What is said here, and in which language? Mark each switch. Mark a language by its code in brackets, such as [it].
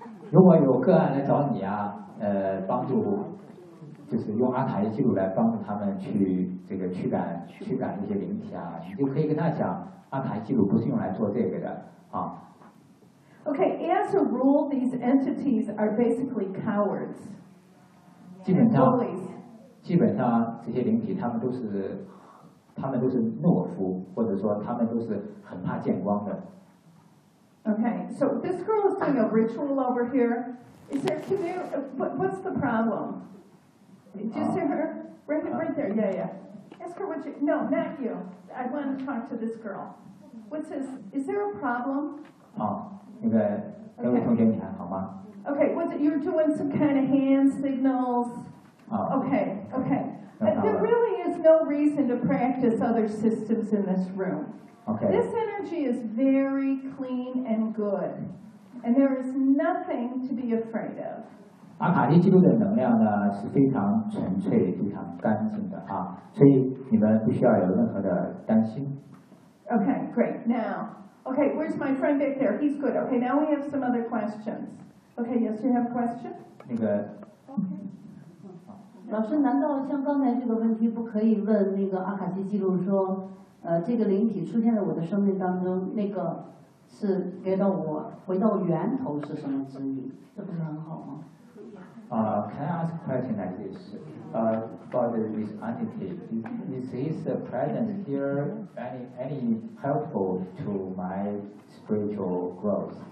[zh] 如果有个案来找你啊，帮助，就是用阿卡丽记录来帮助他们去这个驱赶那些灵体啊，你就可以跟他讲。阿卡记录不是用来做这个的啊。 [en] Okay, as a rule, these entities are basically cowards. [zh] 基本上，这些灵体他们都是们都是懦夫，或者说他们都是很怕见光的。 [en] Okay, so this girl is doing a ritual over here. Is there, can you, what's the problem? Did you see her? Right there, yeah, yeah. Ask her what you, no, not you. I want to talk to this girl. What's his, is there a problem? Okay, was it, you're doing some kind of hand signals? Okay. There really is no reason to practice other systems in this room. Okay. This energy is very clean and good, and there is nothing to be afraid of. [zh] 阿卡丽基督的能量呢是非常纯粹、非常干净的啊，所以你们不需要有任何的担心。 [en] Okay, great. Now, okay, where's my friend back there? He's good. Okay, now we have some other questions. Okay, yes, you have a question? 那个。 Okay. [zh] 老师，难道像刚才这个问题不可以问那个阿卡丽基督说？这个灵体出现在我的生命当中，那个是给到我回到源头是什么指引？这不是很好吗？ [en] Can I ask a question like this? About this entity, is his presence here any helpful to my spiritual growth?